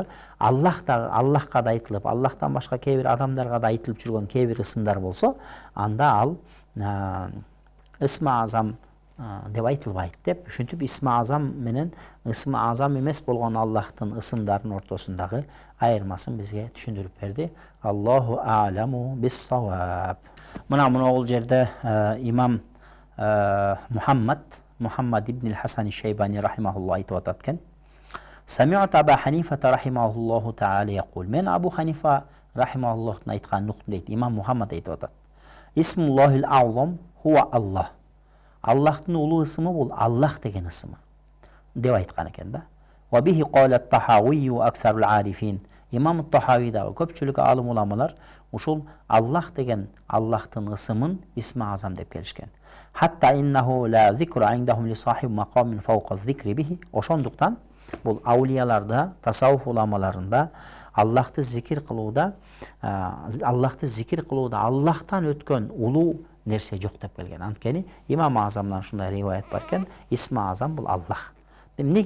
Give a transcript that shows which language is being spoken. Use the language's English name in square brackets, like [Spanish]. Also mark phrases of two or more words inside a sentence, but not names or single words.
[Kyrgyz] Аллахка да айтылып, Аллахтан башка кээ бир адамдарга да айтылып жүргөн кээ бир ысымдар болсо, анда ал исми азам деп айтылбайт деп, ушинтип исми азам менен исми азам эмес болгон Аллахтын ысымдарынын ортосундагы айырмасын бизге түшүндүрүп берди. [Arabic] الله أعلم بالصواب. [Kyrgyz] Мына бул жерде имам Мухаммад ибн Хасан Шейбани рахимахуллах айтып атат экен. [Arabic] سمعت أبا حنيفة رحمه الله تعالى يقول. [Kyrgyz] Мен Абу Ханифа рахимахуллахтын айтканын уктум дейт. Имам Мухаммад айтып атат. [Arabic] اسم الله الأعظم هو الله. [Kyrgyz] Аллахтын улуу ысымы бул Аллах деген ысымы деп айткан экен да. [Arabic] وبه قال الطحاوي وأكثر العارفين. [Kyrgyz] Имам Тахауи да көпчүлүк алым уламалар ушул Аллах деген Аллахтын ысымын исми азам деп келишкен. [Arabic] حتى إنه لا ذكر عندهم لصاحب مقام فوق ذكره به. [Kyrgyz] Ошондуктан бул аулияларда, тасаввуф уламаларында Аллахты зикир кылууда, Аллахтан өткөн улуу нерсе жок деп келген. Анткени имам Азамдан ушундай риваят бар экен, исми азам бул Аллах. Эмнеге?